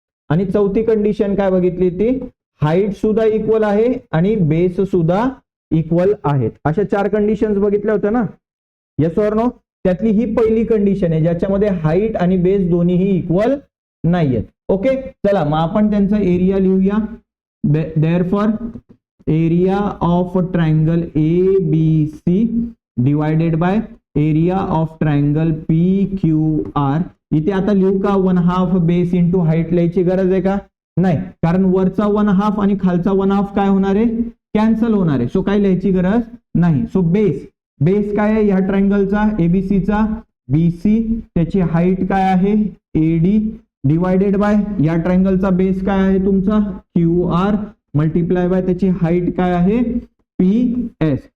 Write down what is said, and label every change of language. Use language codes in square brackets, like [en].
[mr] आणि चौथी कंडिशन काय बघितली होती, हाईट सुद्धा इक्वल आहे आणि बेस सुद्धा इक्वल आहेत. अशा 4 कंडिशन्स बघितल्या होत्या ना, येस ऑर नो. त्यातली ही पहिली कंडिशन आहे ज्याच्यामध्ये हाईट आणि बेस दोन्हीही इक्वल नाहीयेत. ओके, चला मग आपण त्यांचा एरिया लिहूया. [en] Therefore area of triangle A B C divided by area of triangle P Q R. [mr] इथे आता लिहू का 1/2 बेस इंटू हाईट लिहायची गरज आहे का, नाही, कारण वरचा 1/2 आणि खालचा 1/2 काय होणार आहे, कॅन्सल होणार आहे. सो काय लिहायची गरज नाही. सो बेस, बेस काय आहे या ट्रायंगलचा एबीसीचा, बीसी, त्याची हाईट काय आहे एडी, डिवायडेड बाय या ट्रायंगलचा बेस काय आहे तुमचा क्यू आर, मल्टिप्लाय बाय त्याची हाईट काय आहे पी एस.